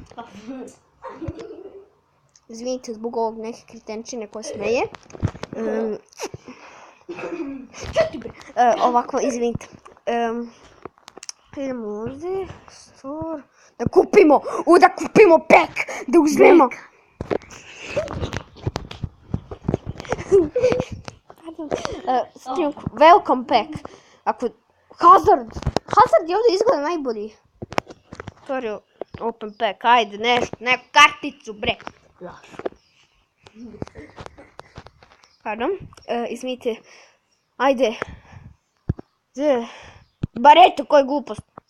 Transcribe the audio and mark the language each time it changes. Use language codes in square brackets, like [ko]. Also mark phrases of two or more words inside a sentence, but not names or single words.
[sr] Izvinite zbog ovog neke kretenčine koja smeje. Ovako, izvinite. Idemo ovdje. Da kupimo pek! Da uzmemo! [en] Welcome pack. [sr] Hazard je ovdje izgleda najbolji. [en] Open pack, [sr] ajde, neku karticu, bre. Pardon. Izmijte. Ajde. Bar eto, koja glupost.